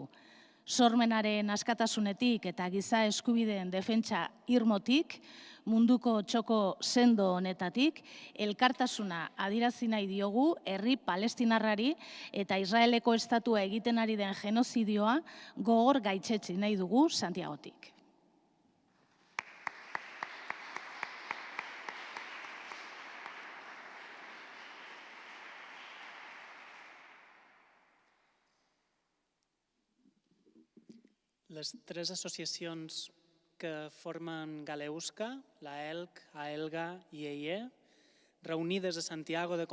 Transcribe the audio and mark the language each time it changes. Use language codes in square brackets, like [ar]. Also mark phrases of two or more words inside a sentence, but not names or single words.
[eu] Sormenaren askatasunetik eta giza eskubideen defentsa irmotik, munduko txoko sendo honetatik, elkartasuna adirazi nahi diogu herri palestinarrari eta Israeleko estatua egiten ari den genozidioa gogor gaitzetsi nahi dugu Santiagotik. [ca] Les tres associacions que formen Galeusca, la ELC, AELGA i EIE, reunides a Santiago de